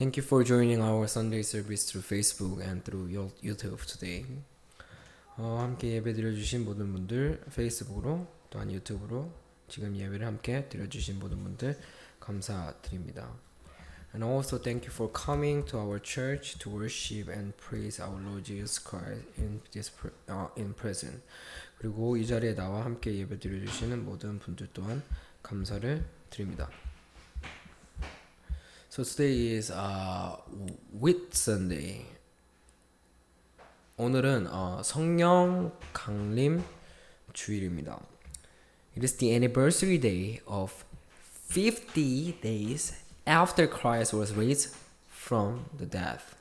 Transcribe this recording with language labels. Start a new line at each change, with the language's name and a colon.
English: Thank you for joining our Sunday service through Facebook and through YouTube today.
Korean: 함께 예배 드려주신 모든 분들 페이스북으로 또한 유튜브로 지금 예배를 함께 드려주신 모든 분들 감사드립니다.
English: And also thank you for coming to our church to worship and praise our Lord Jesus Christ in present.
Korean: 그리고 이 자리에 나와 함께 예배 드려주시는 모든 분들 또한 감사를 드립니다.
English: So today is Whit Sunday.
Korean: 오늘은 성령 강림 주일입니다.
English: It is the anniversary day of 50 days after Christ was raised from the dead.